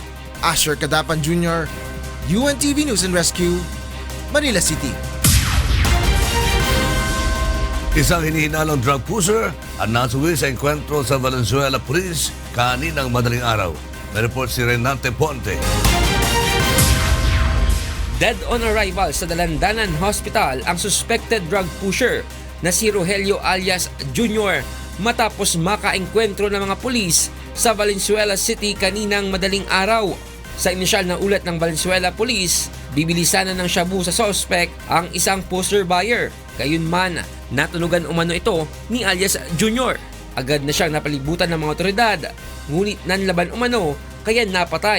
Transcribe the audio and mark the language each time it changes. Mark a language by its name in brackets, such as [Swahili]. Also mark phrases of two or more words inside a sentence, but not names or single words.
[Filipino] Asher Cadapan Jr., UNTV News and Rescue, Manila City. Isang hinihinalang [English] drug pusher [Filipino] ang nasuwi sa enkwentro sa Valenzuela Police kaninang madaling araw. May report si Renante Ponte. [English] Dead on arrival [Filipino] sa Dalandanan Hospital ang [English] suspected drug pusher [Filipino] na si Rogelio alias Junior matapos makaengkwentro ng mga pulis sa Valenzuela City kaninang madaling araw. Sa inisyal na ulat ng Valenzuela Police, bibilisan na ng shabu sa suspect ang isang [English] poster buyer. [Filipino] Gayunman, natunugan umano ito ni alias Junior. Agad na siyang napalibutan ng mga otoridad, ngunit nanlaban umano kaya napatay.